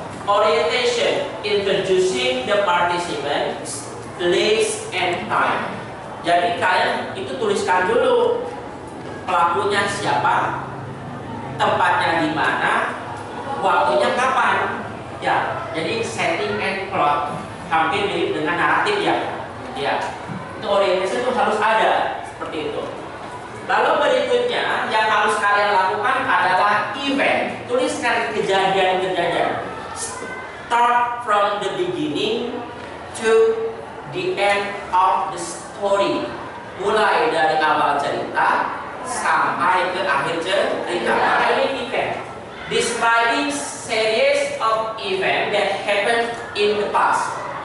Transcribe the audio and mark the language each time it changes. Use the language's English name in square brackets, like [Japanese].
[English] Orientation, introducing the participants, place and time. [Indonesian] Jadi kalian itu tuliskan dulu pelakunya siapa, tempatnya di mana, waktunya kapan. Ya, jadi [English] setting and plot [Indonesian] hampir mirip dengan naratif ya. Ya, itu orientasi itu harus ada seperti itu. Lalu berikutnya yang harus kalian lakukan adalah event. Tuliskan kejadian-kejadian. [English] Start from the beginning to the end of the story. [Indonesian] Mulai dari awal cerita sampai ke akhir cerita. Maka ini event. [English] Describing series of events that happened in the past.